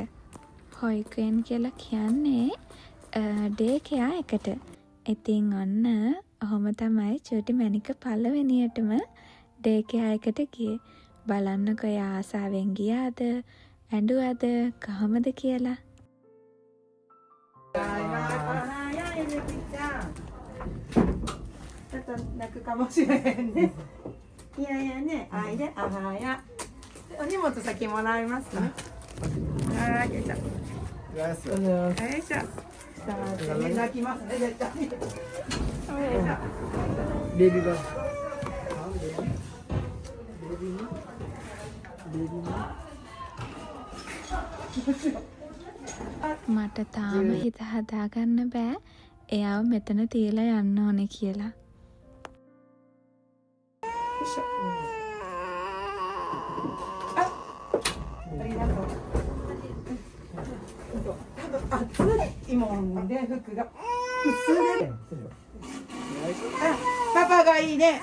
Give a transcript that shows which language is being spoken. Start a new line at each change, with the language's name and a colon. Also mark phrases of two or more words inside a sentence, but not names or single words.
Sinhala: හොයිකන් කියලා කියන්නේ
English: day care
Sinhala: එකට. ඉතින් ඔන්න ඔහොම තමයි චූටි මැනික පළවෙනියටම
English: day care
Sinhala: එකට ගියේ. බලන්නකෝ එයා ආසාවෙන් ගියාද ඇඬුවද කොහමද කියලා.
Japanese: ちょっと泣くかもしれへんね。いやいやね、あいで、あはや。お荷物先もらいますね。はい、よいしょ。よいしょ。さあ、泣きますね、絶対。よいしょ。
Sinhala: බේබි බා මට තාම හිත හදාගන්න බෑ එයාව මෙතන තියලා යන්න ඕනේ කියලා.
Japanese: ありがとう。暑いもんで服が薄で。パパがいいね。